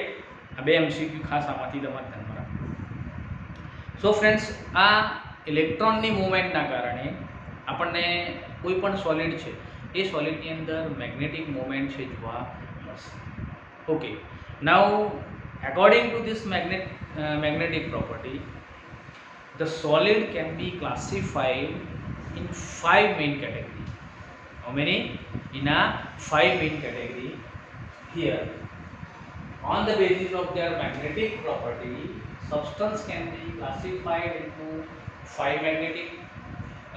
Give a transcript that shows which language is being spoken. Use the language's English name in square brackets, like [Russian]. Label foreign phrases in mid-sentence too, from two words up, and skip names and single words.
[Gujarati] આ બે એમસીક્યુ ખાસ આમાંથી તમારે ધ્યાનમાં રાખવું. [English] so friends, [Gujarati] આ ઇલેક્ટ્રોનની મૂવમેન્ટના કારણે આપણને કોઈ પણ સોલિડ છે એ સોલિડની અંદર [English] magnetic movement [Gujarati] છે જોવા મળશે. [English] okay, now according to this magnetic property, the solid can be classified in 5 main categories. How many? In a 5 main category. Here, on the basis of their magnetic property, substance can be classified into 5 categories.